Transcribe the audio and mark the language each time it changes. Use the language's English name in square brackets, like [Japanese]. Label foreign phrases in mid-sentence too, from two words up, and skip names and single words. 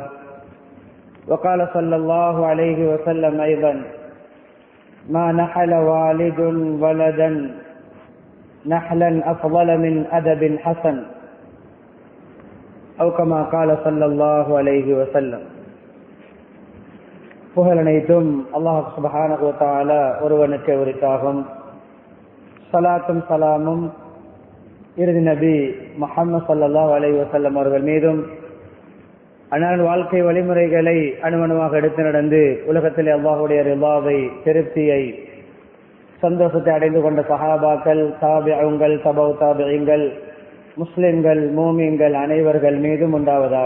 [Arabic] وقال صلى الله عليه وسلم أيضا ما نحل والد ولدا نحلا أفضل من أدب حسن أو كما قال صلى الله عليه وسلم. [Tamil] புகழனைத்தும் [Arabic] الله سبحانه و تعالى [Tamil] ஒருவனுக்கு உரித்தாகும். ஸலாத்தும் ஸலாமும் இறுதி நபி முஹம்மது [Arabic] صلى الله عليه وسلم [Tamil] அவர்கள் மீதும் அன்னாரின் வாழ்க்கை வழிமுறைகளை அணுவணுவாக எடுத்து நடந்து உலகத்திலே அல்லாஹுடைய ரிதாவை திருப்தியை சந்தோஷத்தை அடைந்து கொண்ட சஹாபாக்கள் தாபிஊன்கள் தபவு தாபிஈன்கள் முஸ்லிம்கள் மூமின்கள் அனைவர்கள் மீதும் உண்டாவதாக.